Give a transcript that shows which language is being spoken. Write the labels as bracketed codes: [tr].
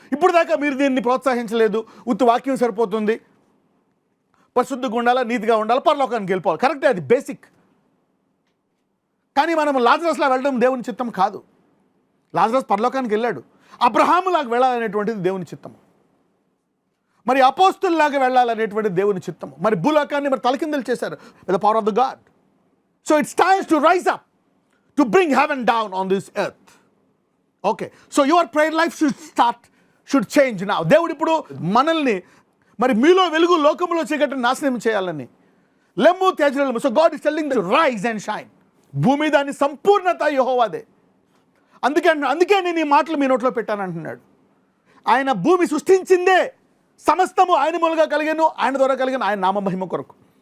[te] ఇప్పుడు దాకా మీరు దీన్ని ప్రోత్సహించలేదు, ఉత్తి వాక్యం సరిపోతుంది, పరిశుద్ధంగా ఉండాలా, నీతిగా ఉండాలా, పరలోకానికి వెళ్ళిపోవాలి. కరెక్టే, అది బేసిక్. కానీ మనం లాజరస్లా వెళ్ళడం దేవుని చిత్తం కాదు. లాజరస్ పరలోకానికి వెళ్ళాడు, అబ్రహాములాగా వెళ్ళాలనేటువంటిది దేవుని చిత్తము, మరి అపోస్తుల్లాగా వెళ్ళాలనేటువంటిది దేవుని చిత్తము. మరి భూలోకాన్ని మరి తలకిందలు చేశారు [en] With the power of the God. So it's times to rise up to bring heaven down on this earth. Okay, so your prayer life should change now. [te] దేవుడు ఇప్పుడు మనల్ని మరి మీలో వెలుగు లోకంలో చీకటిని నాశనం చేయాలని లెమ్ము తేజలెమ్ము. [en] So God is telling to rise and shine. [te] భూమి దాని సంపూర్ణత యెహోవాదే. అందుకే నేను ఈ మాటలు మీ నోట్లో పెట్టాను అంటున్నాడు. ఆయన భూమి సృష్టించిందే సమస్తము ఆయన మూలంగా కలిగాను, ఆయన ద్వారా కలిగిన ఆయన నామ మహిమ కొరకు.